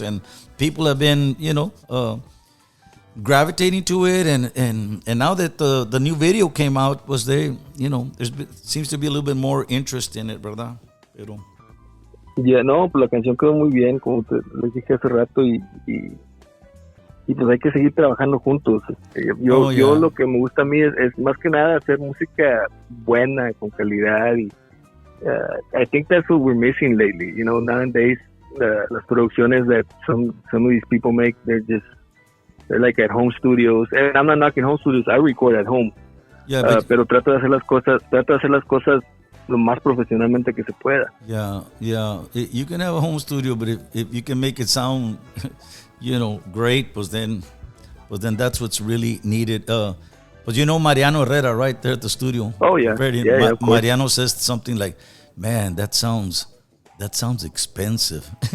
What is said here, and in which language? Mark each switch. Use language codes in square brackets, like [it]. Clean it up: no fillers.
[en] And people have been, gravitating to it. And now that the new video came out, seems to be a little bit more interest in it, [es] ¿verdad? Pero... Yeah, no, pues la canción quedó muy bien, como les dije hace rato, y pues hay que seguir trabajando juntos. Yo lo que me gusta a mí es más que nada hacer música buena, con calidad, y [en] I think that's what we're missing lately. Nowadays, [es] las producciones [en] that some of these people make, they're like at home studios, and I'm not knocking home studios, I record at home. [es] Yeah, pero trato de hacer las cosas lo más profesionalmente que se pueda. [en] Yeah. You can have a home studio, but if you can make it sound, great, pues then that's what's really needed. But Mariano Herrera right there at the studio. Oh yeah. Freddie, yeah, of course. Mariano says something like, "Man, that sounds expensive."